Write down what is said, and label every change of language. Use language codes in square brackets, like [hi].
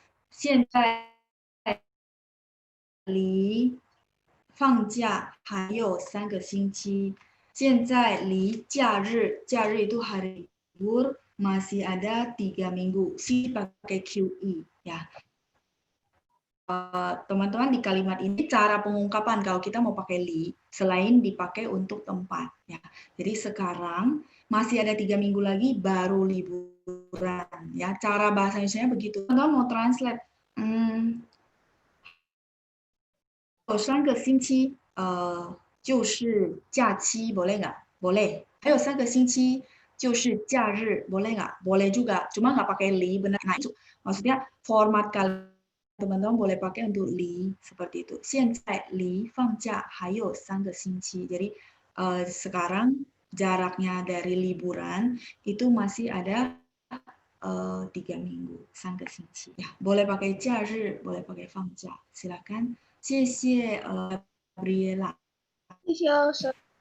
[zh] 现在离放假还有3个星期。现在离假日 [id] itu hari libur masih ada 3 minggu. Si pakai QE ya. teman-teman di kalimat ini cara pengungkapan kalau kita mau pakai li selain dipakai untuk tempat ya. Jadi sekarang masih ada 3 minggu lagi baru liburan ya. Cara bahasa Indonesia begitu. Teman-teman mau translate [zh] 3个星期就是假期 [id] boleh nggak? Boleh. [zh] 还有3个星期就是假日 boleh nggak? [id] Boleh juga. Cuma nggak pakai li benar. Nah itu maksudnya format kalian teman-teman boleh pakai untuk li seperti itu. [zh] 现在离放假还有3个星期. [id] Jadi sekarang jaraknya dari liburan itu masih ada 3 minggu, 3个星期. Ya, boleh pakai 假日, boleh pakai 放假. Silakan. [zh] 谢谢Gabriela. 谢谢老师。